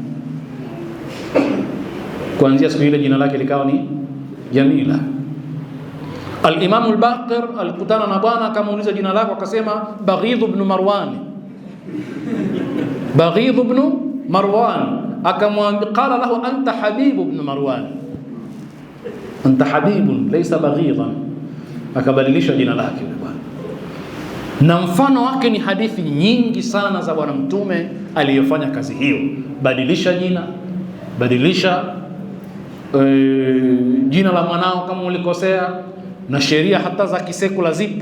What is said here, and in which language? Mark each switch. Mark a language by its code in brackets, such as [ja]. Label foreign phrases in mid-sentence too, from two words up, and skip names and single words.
[sw] Kuanzia siku ile jina lake likawa ni Jamila. Al-Imam al-Baqir alikutana na bwana akamuuliza jina lako, akasema Baghidh ibn Marwan. Baghidh ibn Marwan. Akamwambia, [ar] قال له أنت حبيب بن مروان أنت حبيب ليس بغيضا. [sw] Akabadilisha jina lake yule bwana. Na mfano wake ni hadithi nyingi sana za bwana mtume aliyofanya kazi hiyo. Badilisha jina, badilisha jina la mwanao kama ulikosea, na sheria hata za kisekula zipo.